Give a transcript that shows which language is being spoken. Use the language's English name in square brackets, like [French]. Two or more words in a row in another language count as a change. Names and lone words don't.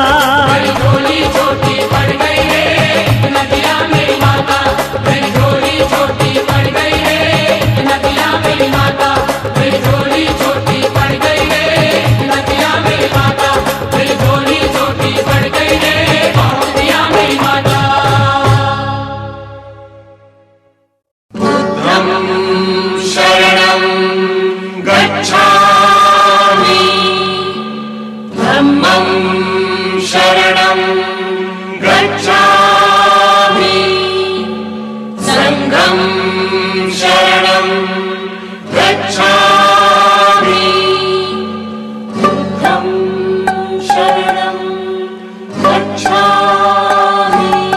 [Hindi] मेरी झोली छोटी पड़ गई रे, इतना दिया मेरी माता। मेरी झोली छोटी पड़ गई रे, इतना दिया मेरी माता। मेरी झोली छोटी पड़ गई रे, इतना दिया मेरी माता। मेरी झोली छोटी पड़ गई रे, बहुत दिया मेरी माता। [Pali] बुद्धं शरणं गच्छामि, धम्मं शरणं गच्छामि, संघं शरणं गच्छामि, बुद्धं शरणं गच्छामि,